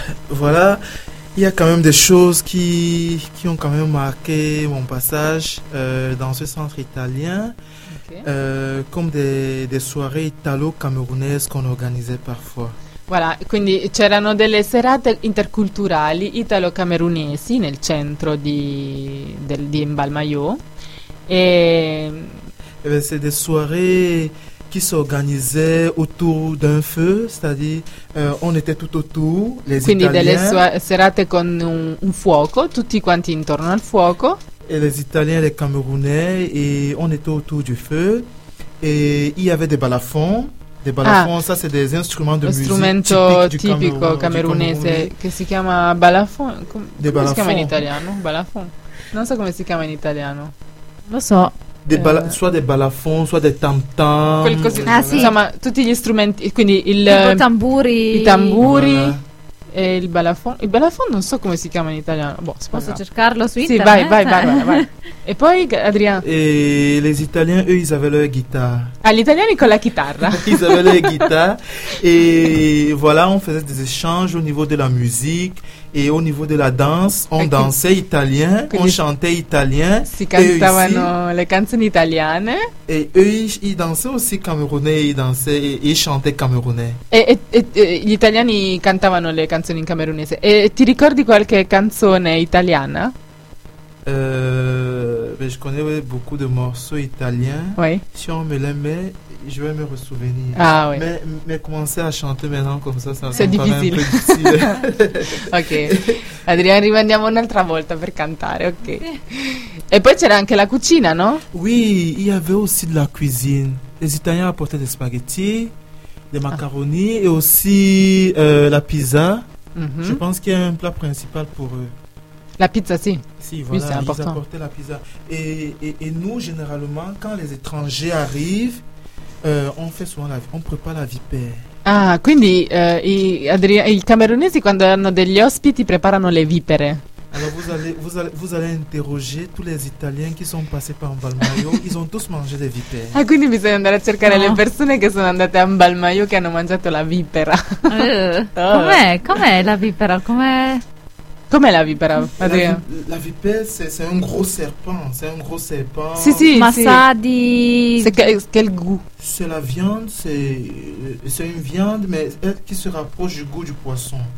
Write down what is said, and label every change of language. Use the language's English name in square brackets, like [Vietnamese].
[French] Voilà, il y a quand même des choses qui ont quand même marqué mon passage dans ce centre italien. Okay. Comme des soirées italo-camerounaises qu'on organisait parfois. [Italian] Voilà, quindi c'erano delle serate interculturali italo-camerunesi nel centro di Mbalmayou e [French] c'est des soirées qui s'organisaient autour d'un feu, c'est-à-dire on était tout autour, les [Italian] quindi [French] Italiens. [Italian] Quindi delle serate con un fuoco, tutti quanti intorno al fuoco. [French] Et les Italiens, les Camerounais, et on était autour du feu. Et il y avait des balafons, ça c'est des instruments de musique. [Italian] Strumento tipico camerounese, che si chiama balafon. [French] Balafons. [Italian] Si chiama in italiano? Balafon. Non so come si chiama in italiano. Lo so. [French] Soit des balafons, soit des tam-tams. [Italian] Sì. Insomma, tutti gli strumenti, quindi i tamburi voilà. E il balafon. Il balafon non so come si chiama in italiano. Boh, posso cercarlo su internet? Sì, vai. E poi Adrien. [French] E les Italiens, eux, ils avaient leur guitare. [Italian] Ah, gli italiani con la chitarra. [French] Ils avaient leur guitare. E voilà, on faisait des échanges au niveau de la musique. Et au niveau de la danse, on dansait italien, on chantait italien. [Italian] Si cantavano le canzoni italiane. [French] Et eux, ils dansaient aussi camerounais, ils dansaient et ils chantaient camerounais. [Italian] Gli italiani cantavano le canzoni in camerunese. E ti ricordi qualche canzone italiana? [French] Je connais beaucoup de morceaux italiens. Oui. Si on me les met, je vais me ressouvenir. Ah oui. Mais commencer à chanter maintenant comme ça, ça c'est difficile. Un peu difficile. Ok. [Italian] Adrien, rimandiamo un'altra volta per cantare. Ok. E poi c'era anche la cucina, no? [French] Oui, il y avait aussi de la cuisine. Les Italiens apportaient des spaghettis, des macaronis et aussi la pizza. Mm-hmm. Je pense qu'il y a un plat principal pour eux. [Italian] La pizza, sì. Sì, [French] voilà, oui, c'est important. Ils apportaient la pizza. Et nous, généralement, quand les étrangers arrivent, on prépare la vipère. [Italian] Ah, quindi i camerunesi, quando hanno degli ospiti, preparano le vipere. [French] Alors vous allez interroger tous les Italiens qui sont passés par Balmaio, ils ont tous mangé des vipères. [Italian] Ah, quindi bisogna andare a cercare le persone che sono andate a Balmaio che hanno mangiato la vipera. Com'è la vipera? Com'è la vipera? La vipera c'è [French] un gros serpent, [Italian] Sì, sì, ma sa di quel gusto? [French] C'est la viande, c'est une viande mais elle qui se rapproche du goût du poisson.